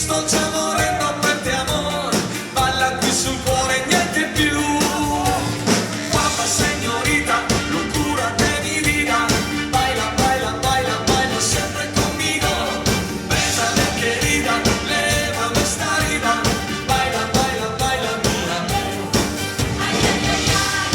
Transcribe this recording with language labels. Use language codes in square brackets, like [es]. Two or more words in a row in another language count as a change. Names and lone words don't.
[it] già morendo per te amor, balla qui sul cuore niente più. [es] Guapa señorita, locura de mi vida, baila, baila, baila, baila siempre conmigo. Bésame querida, lévame esta herida, baila, baila, baila mi amor. Ay, ay, ay, ay.